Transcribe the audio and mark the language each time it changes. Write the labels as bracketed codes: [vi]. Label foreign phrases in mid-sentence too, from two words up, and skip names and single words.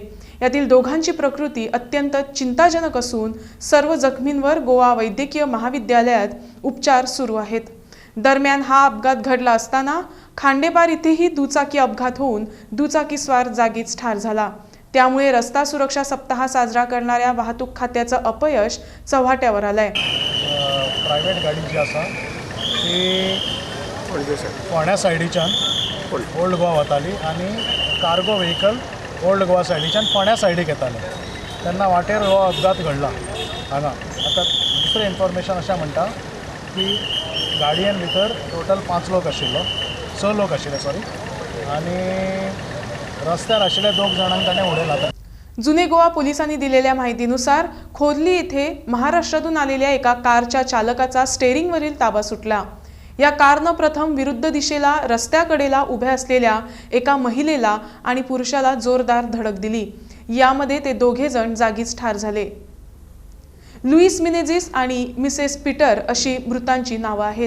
[mr] यातील दोघांची प्रकृती अत्यंत चिंताजनक असून सर्व जखमींवर गोवा वैद्यकीय महाविद्यालयात उपचार सुरू आहेत। दरम्यान हा अपघात घडला असताना खांडेपार इथेही दुचाकी अपघात होऊन दुचाकीस्वार जागीच ठार झाला। त्यामुळे रस्ता सुरक्षा सप्ताह साजरा करणाऱ्या वाहतूक खात्याचं अपयश चव्हाट्यावर आलंय। [kok] प्रायव्हेट गाडी जी आसा ती फोंड्या सायडीच्यान ओल्ड गोवा वताली आणि [en] cargo vehicle [kok] ओल्ड गोवा सायडीच्यान फोंड्या सायडीक येताले तेन्ना वाटेर हो अपघात घडला। हांगा आतां दुसरें इन्फॉर्मेशन अशें म्हणटा की गाडयेन भितर टोटल 5 लोक आशिल्लो 6 लोक आशिल्ले सॉरी आणि रस्त्यार आशिल्ले 2 जाणांक ताणें उडयला। [mr] जुने गोवा पोलिसांनी दिलेल्या माहितीनुसार खोदली येथे महाराष्ट्रातून आलेल्या एका कारच्या चालकाचा स्टेअरिंगवरील ताबा सुटला। या कारनं प्रथम विरुद्ध दिशेला रस्त्याकडेला उभ्या असलेल्या एका महिलेला आणि पुरुषाला जोरदार धडक दिली। यामध्ये ते दोघे जण जागीच ठार झाले। लुईस मिनेझिस आणि मिसेस पीटर अशी मृतांची नावं आहेत।